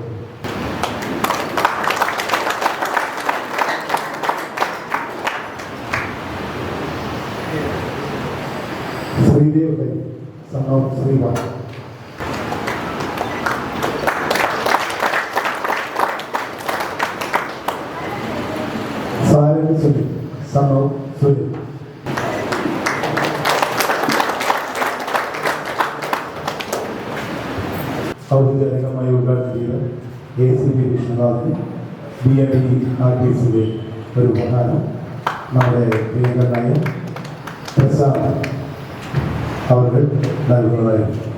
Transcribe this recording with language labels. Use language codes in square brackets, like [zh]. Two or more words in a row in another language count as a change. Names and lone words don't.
[en] श्रीदेव भाई, son of श्रीवान. साहिल सुनील, son of सुनील. [ml] ഔദ്യോഗികമായി ഉദ്ഘാടനം ചെയ്ത ACP വിഷ്ണുനാഥിന് BME RTCയുടെ ഒരു ഉപഹാരം നമ്മുടെ പ്രിയങ്കരനായ പ്രസാദ് അവർ നൽകുന്നതായിരുന്നു.